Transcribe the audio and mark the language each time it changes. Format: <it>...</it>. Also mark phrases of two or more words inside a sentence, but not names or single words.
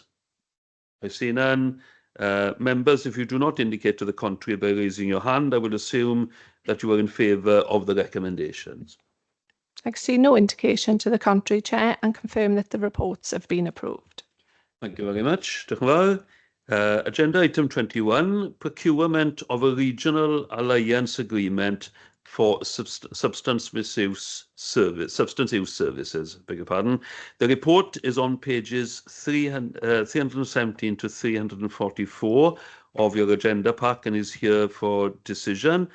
<en>I see none. Members, if you do not indicate to the contrary by raising your hand, I will assume that you are in favour of the recommendations. I can see no indication to the contrary, Chair, and confirm that the reports have been approved. Thank you very much.</en> <cy>Diolch yn fawr.</cy> <en>Agenda item 21, procurement of a regional alliance agreement for substance use services. Beg your pardon. The report is on pages 317 to 344 of your agenda pack and is here for decision.</en>